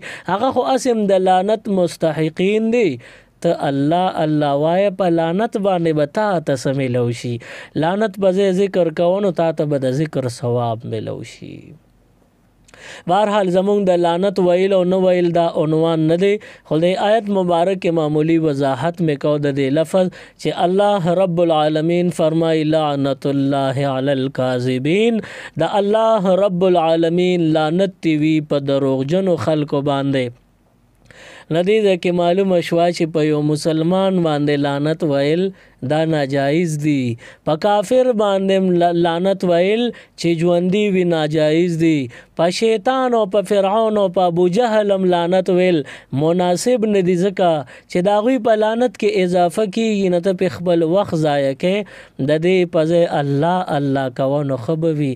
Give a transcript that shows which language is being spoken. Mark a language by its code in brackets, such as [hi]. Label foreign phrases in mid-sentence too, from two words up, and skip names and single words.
[ps] هغه خو اسم د لعنت مستحقین دی. ته الله الله وایه په لعنت باندې به تا ته څه میلو شي. لعنت په ځای ذکر کوه نو تا ته به د ذکر ثواب میلو شي. بهرحال زمونږ د لعنت ویل او نه ویل دا عنوان نه دی، خو د آیت مبارک معمولی وضاحت میں کو د دې لفظ چې [ar] الله رب العالمین [ps] فرمای [ar] لعنت الله علی الکاذبین، [ps] د [ar] الله رب العالمین [ps] لعنت تی وی په دروغجنو خلکو باندې. ندی کې معلومه شوه چې په یو مسلمان باندې لعنت ویل دا ناجایز دی، په کافر باندې لعنت ویل چې ژوندي وي ناجایز دی، په شیطان او په فرعون او په ابو جهل هم لعنت ویل مناسب نه دی، ځکه چې د هغوی په لعنت کې اضافه کېږي نه ته پې خپل وخت ضایع کې د دې په ځای الله الله کوه نو ښه به وي.